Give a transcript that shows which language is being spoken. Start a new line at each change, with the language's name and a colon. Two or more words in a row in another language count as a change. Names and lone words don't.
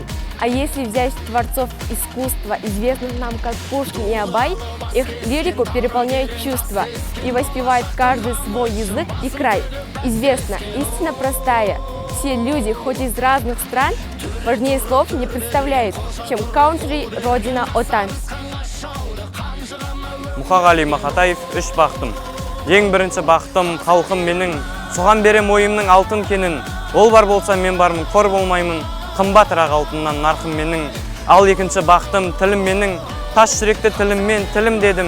Russian: А если взять творцов искусства, известных нам как Пушкин и Абай, их лирику переполняют чувства и воспевает каждый свой язык и край. Известна истина простая. Все люди, хоть из разных стран, важнее слов не представляют, чем
English: country,
Russian: родина,
Kazakh: отан. Мұқағали Мақатаев, үш бақтым. Ең бірінші бақтым, халқым менің, соған берем ойымның алтын кенін. Ол бар болса мен бармын, қор болмаймын. Қымбатырақ алтыннан нарқым менің. Ал екінші бақтым, тілім менің. Тас жүректі тіліммен тілім дедім.